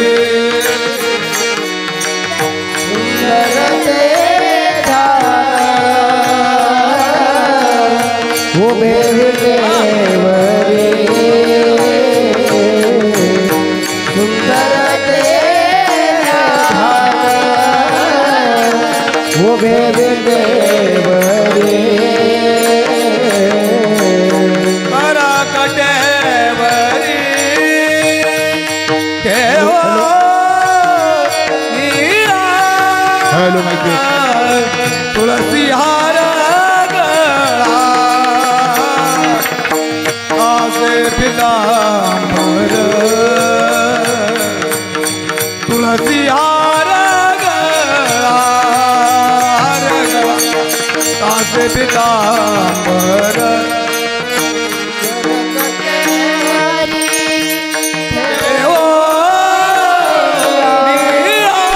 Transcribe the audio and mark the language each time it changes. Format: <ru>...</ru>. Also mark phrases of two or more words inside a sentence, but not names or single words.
<mr>उभे विटेवरी सुंदर ते उभे विटेवरी करा कटेवरी केहो नीरा</mr> <en>hello mic</en> <mr>तुलसी हार गळा आसे पितांबर तुलसी हार गळा आसे पितांबर देवो मीरा</mr>